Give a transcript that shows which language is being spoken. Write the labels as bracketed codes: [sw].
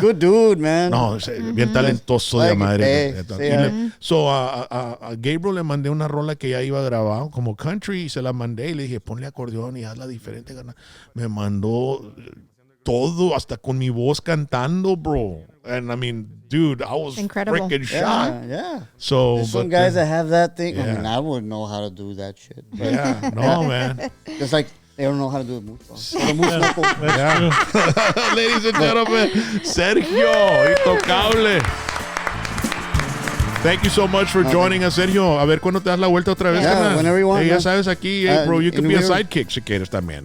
[en] Good dude, man. [es] No, bien talentoso de madre. Sí, So, a Gabriel le mandé una rola que ya iba grabado como country y se la mandé y le dije, ponle acordeón y hazla diferente. Me mandó todo, hasta con mi voz cantando, bro. [en] And I mean, dude, I was freaking shocked. Yeah. So, There's some guys that have that thing. I mean, I wouldn't know how to do that shit. But Yeah, no, man. Just like they don't know how to do a move. Ladies and gentlemen, Sergio Intocable. Thank you so much for joining us, Sergio. [es] A ver cuándo te das la vuelta otra vez, [en] Yeah, [es] carnal. [en] whenever you want, [es] Hey, ya [en] man. [es] sabes aquí, [en] hey, bro, you can be a we're- [es] sidekick si quieres también.